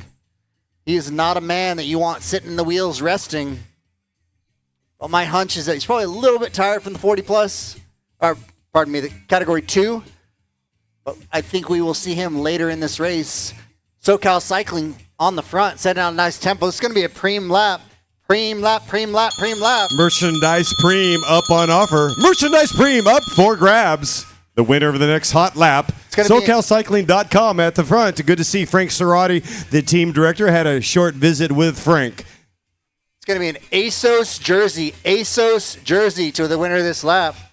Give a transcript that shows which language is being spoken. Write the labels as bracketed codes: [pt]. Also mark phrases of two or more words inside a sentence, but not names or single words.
[en] He is not a man that you want sitting in the wheels resting. Well, my hunch is that he's probably a little bit tired from the 40 plus, or pardon me, the category 2. But I think we will see him later in this race. SoCal Cycling on the front, setting out a nice tempo. It's going to be a preem lap. Preem lap, preem lap, preem lap. Merchandise Preem up on offer. Merchandise Preem up for grabs. The winner of the next hot lap. SoCalCycling.com at the front. Good to see Frank Cerati, the team director, had a short visit with Frank. It's going to be an ASOS jersey to the winner of this lap.